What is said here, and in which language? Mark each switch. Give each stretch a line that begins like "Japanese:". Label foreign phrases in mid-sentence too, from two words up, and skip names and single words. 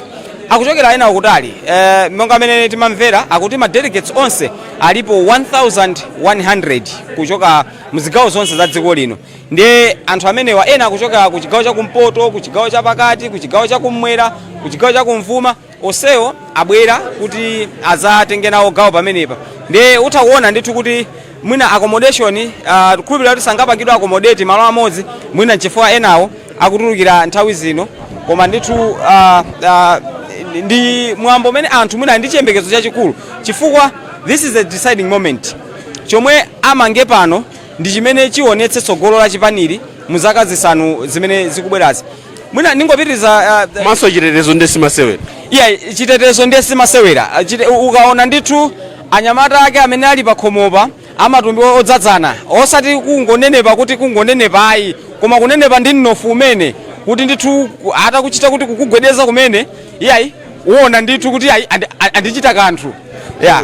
Nyanja: akuchokera ena ukutali monga amene timamvera akuti ma delegates onse alipo 1100 kuchoka mzigawo zonse za dziko lino ndiye anthu amenewa ena akuchoka ku chigawo cha kumpoto ku chigawo cha pakati ku chigawo cha kummwera ku chigawo cha kumvuma onsewo abwera kuti azatenge nawo gawo pamenepa ndiye utakuona ndithu kuti mwina accommodation kulupira kuti sangapangidwa accommodate malo amodzi mwina chifukwa enawo akutulukira nthawi zino koma ndithu ndi mwambo mene anthu mwina ndi chiyembekezo chachikulu chifukwa
English: this is a deciding moment
Nyanja: chomwe amange pano ndi chimene chionetse tsogolo la chipaniri mu zaka zisanu zimene zikubwerazi mwina ningopitiriza maso chitetezo ndi simasewera chitetezo ndi simasewera ukaona ndithu anyamata ake amene ali pakhomopa amatumbi odzadzana osati kungonenepa kuti kungonenepa ayi koma kunenepa ndi mnofu umene kuti ndithu atakuchita kuti kukugwedeza kumene iyayi uona ndithu kuti andichita kanthu ya